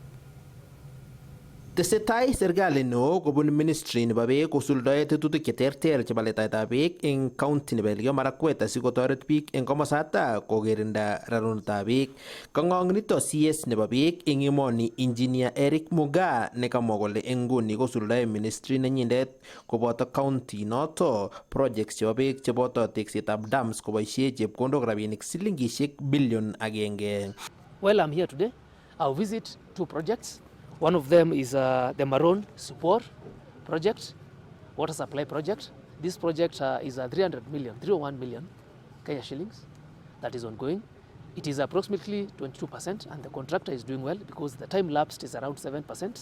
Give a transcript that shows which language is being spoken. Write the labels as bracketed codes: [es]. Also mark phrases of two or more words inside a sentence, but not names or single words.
[kln] Tesetai serikali neo kobun ministry nebo beek kosuldae tetutik cheterter chebo letaetab beek eng county nebo Elgeyo Marakwet asikotoret biik eng komosata kokirinda rarunetab beek. Kang'ong nito CS nebo beek eng emoni engineer Eric Muga nekamwa kole eng nguni kosuldae ministry nenyindet koboto county noto projects chebo beek cheboto teksetab dams koboisie chepkondok rabinik silingishek bilion 1. [en] Well, I'm here today. I'll visit 2 projects. One of them is the Maroon Support project, water supply project. This project is a 301 million Kenya shillings that is ongoing. It is approximately 22% and the contractor is doing well because the time lapsed is around 7%.